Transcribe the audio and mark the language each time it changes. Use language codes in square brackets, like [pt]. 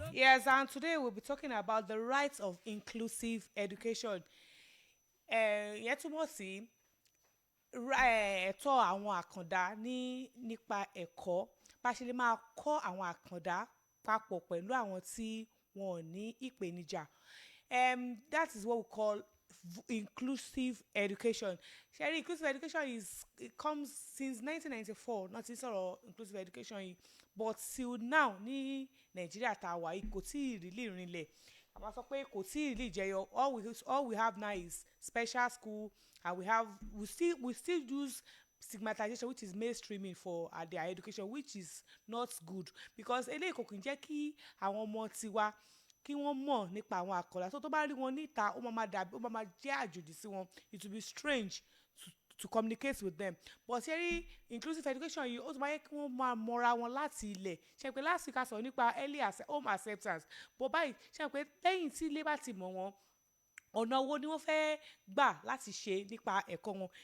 [en] Yes, and today we'll be talking about the rights of inclusive education. [yo] Ìyẹn túmọ̀ sí ẹ̀tọ́ àwọn àkàndá nípa ẹ̀kọ́, bá ṣe lè máa kọ́ àwọn àkàndá papọ̀ pẹ̀lú àwọn tí wọn ò ní ìpèníjà. [en] That is what we call inclusive education. [yo] Ṣẹ́rí, [en] inclusive education it comes since 1994, not [yo] ti sọ̀rọ̀ inclusive education yìí, [en] but till now [yo] ní Nàìjíríà tá a wà yìí kò tí ì really rinlẹ̀. Àmọ́ sọ pé kò tí ì really jẹyọ. [en] All we have now is special school, and we still use stigmatization, which is mainstreaming for their education, which is not good, because [yo] eléyìí kò kì í jẹ́ kí àwọn ọmọ tiwa kí wọ́n mọ̀ nípa àwọn àkàndá. tó bá rí wọn níta ó máa jẹ́ àjòjì sí wọn. [en] It will be strange to communicate with them. [yo] But ṣẹ́rí inclusive education yìí ó tún máa yẹ kí wọ́n máa mọra wọn láti ilẹ̀. Ṣe pé [en] last week [yo] a sọ̀rọ̀ nípa [en] early home acceptance, [yo] but báyìí ṣe pé lẹ́yìn tí ilé bá ti mọ̀ wọn, ọ̀nà wo ni wọ́n fẹ́ gbà láti ṣe nípa ẹ̀kọ́ wọn.